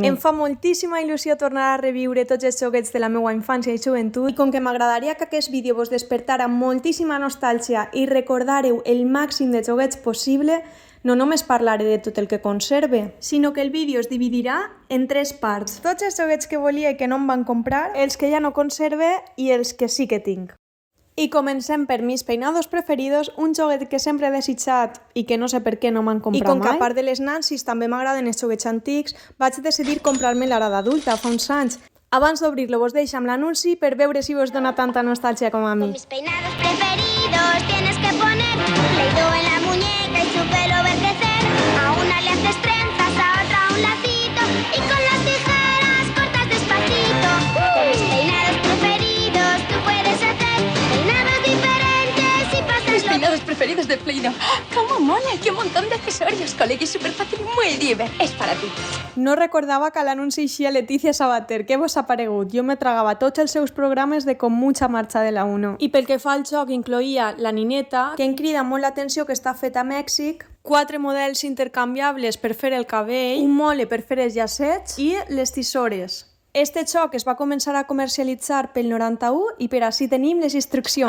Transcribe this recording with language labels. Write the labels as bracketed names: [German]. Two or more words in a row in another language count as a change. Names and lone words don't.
[Catalan] Em fa moltíssima il·lusió tornar a reviure tots els xoguets de la meva infància i joventut i com que m'agradaria que aquest vídeo vos despertara moltíssima nostàlgia i recordareu el màxim de xoguets possible, no només parlaré de tot el que conserve, sinó que el vídeo es dividirà en 3 parts. Tots els joguets que volia i que no em van comprar, els que ja no conserve i els que sí que tinc. I comencem per mis peinados preferidos, un joguet que sempre he desitjat i que no sé per què no m'han comprat mai. I com que a part de les nansis també m'agraden els joguets antics, vaig decidir comprar-me l'ara d'adulta fa uns anys. Abans d'obrir-lo vos deixo amb l'anunci per veure si vos dona tanta nostàlgia com a mi. [Spanish] Con mis peinados preferidos tienes que poner Play-Doh en la muñeca y su pelo ver crecer. A una le haces trenzas, a otra un lacito y con las tijeras cortas despacito. Con mis peinados preferidos tú puedes hacer peinados diferentes y pasas Mis peinados preferidos de Play-Doh. ¡Cómo mola! ¡Qué montón de accesorios! Colegui súper fácil y muy diver. Es para ti. [Catalan] No recordava que a l'anunci eixia Letícia Sabater. Què vos ha paregut? Jo me tragava tots els seus programes de Con mucha marcha de la 1. I pel que fa al joc incloïa la nineta, que em crida molt l'atenció que està feta a Mèxic, 4 models intercanviables per fer el cabell, un mole per fer els llacets i les tisores. Este joc es va començar a comercialitzar pel 91 i per així tenim les instruccions.